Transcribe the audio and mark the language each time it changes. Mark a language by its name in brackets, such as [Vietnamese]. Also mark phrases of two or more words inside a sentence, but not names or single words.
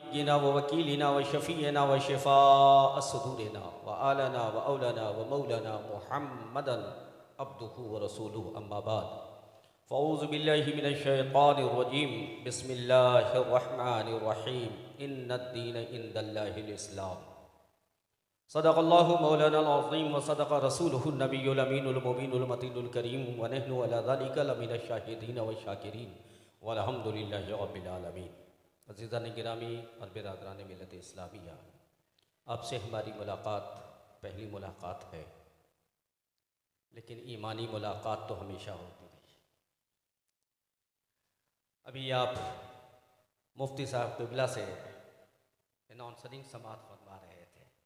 [Arabic] نبينا ووكيلنا وشفيعنا وشفاء صدورنا وآلنا وأولانا ومولانا محمدا عبده ورسوله أما بعد فأعوذ بالله من الشيطان الرجيم بسم الله الرحمن الرحيم إن الدين عند الله الإسلام صدق الله مولانا العظيم وصدق رسوله النبي الأمين المبين المتين الكريم ونحن على ذلك لمن الشاهدين والشاكرين والحمد لله رب العالمين. [Hindi] अज़ीज़ान गिरामी और बिरादरान मिल्लत इस्लामिया, आपसे हमारी मुलाकात पहली मुलाकात है, लेकिन ईमानी मुलाकात तो हमेशा होती रही। अभी आप मुफ्ती साहब क़िबला से अनाउंसरिंग समाअत फरमा रहे थे।